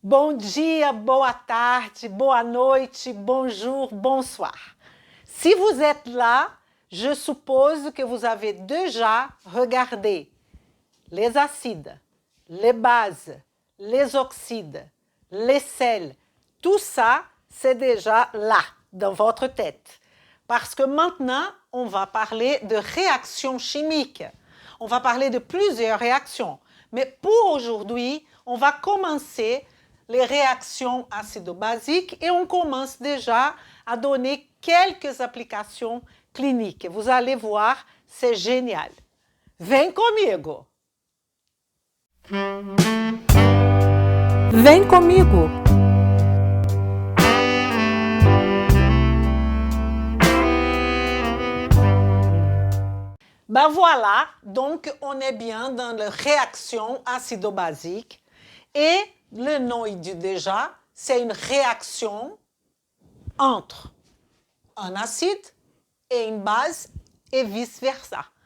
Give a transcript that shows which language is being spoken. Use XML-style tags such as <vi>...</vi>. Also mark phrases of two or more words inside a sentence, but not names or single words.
<pt>Bom dia, boa tarde, boa noite,</pt> <fr>bonjour, bonsoir. Si vous êtes là, je suppose que vous avez déjà regardé les acides, les bases, les oxydes, les sels. Tout ça, c'est déjà là, dans votre tête. Parce que maintenant, on va parler de réactions chimiques. On va parler de plusieurs réactions. Mais pour aujourd'hui, on va commencer les réactions acido-basiques et on commence déjà à donner quelques applications cliniques. Vous allez voir, c'est génial.</fr> <pt>Vem comigo! Vem comigo!</pt> <fr>Ben voilà, donc on est bien dans la réaction acido-basique et le nom il dit déjà, c'est une réaction entre un acide et une base et vice-versa.</fr>